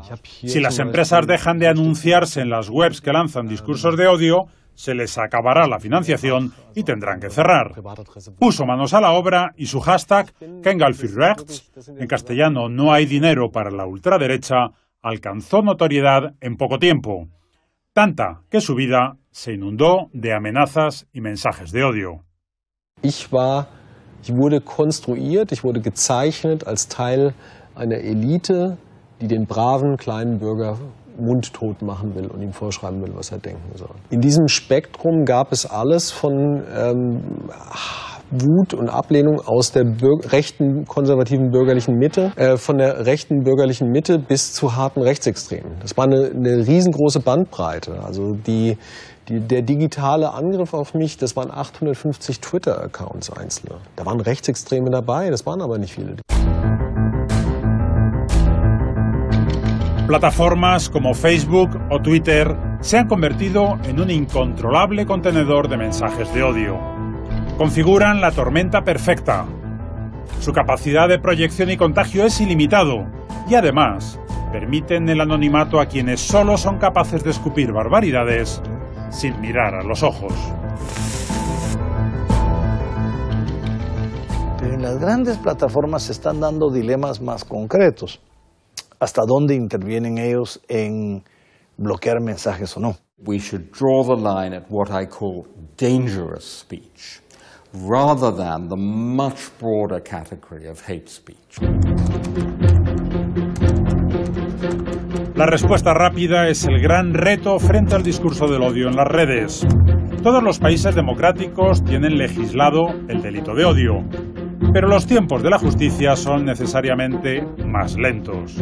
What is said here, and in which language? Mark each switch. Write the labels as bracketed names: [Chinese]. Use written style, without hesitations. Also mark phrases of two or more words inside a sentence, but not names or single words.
[Spanish] Si las empresas dejan de anunciarse en las webs que lanzan discursos de odio, se les acabará la financiación y tendrán que cerrar. Puso manos a la obra y su hashtag Kein für Rechts, en castellano no hay dinero para la ultraderecha, alcanzó notoriedad en poco tiempo. Tanta que su vida se inundó de amenazas y mensajes de odio. [German] Ich wurde konstruiert, ich wurde gezeichnet als Teil einer Elite, die den braven kleinen Bürger mundtot machen will und ihm vorschreiben will, was er denken soll. In diesem Spektrum gab es alles von Wut und Ablehnung aus der rechten, konservativen bürgerlichen Mitte, von der rechten bürgerlichen Mitte bis zu harten Rechtsextremen. Das war eine riesengroße Bandbreite. Also der digitale Angriff auf mich, das waren 850 Twitter-Accounts einzelne. Da waren Rechtsextreme dabei, das waren aber nicht viele. [Spanish] Plataformas como Facebook o Twitter se han convertido en un incontrolable contenedor de mensajes de odio. Configuran la tormenta perfecta. Su capacidad de proyección y contagio es ilimitado y además permiten el anonimato a quienes solo son capaces de escupir barbaridades sin mirar a los ojos. Pero en las grandes plataformas se están dando dilemas más concretos. ¿Hasta dónde intervienen ellos en bloquear mensajes o no? [English] We should draw the line at what I call dangerous speech, rather than the much broader category of hate speech. [Spanish] La respuesta rápida es el gran reto frente al discurso del odio en las redes. Todos los países democráticos tienen legislado el delito de odio, pero los tiempos de la justicia son necesariamente más lentos.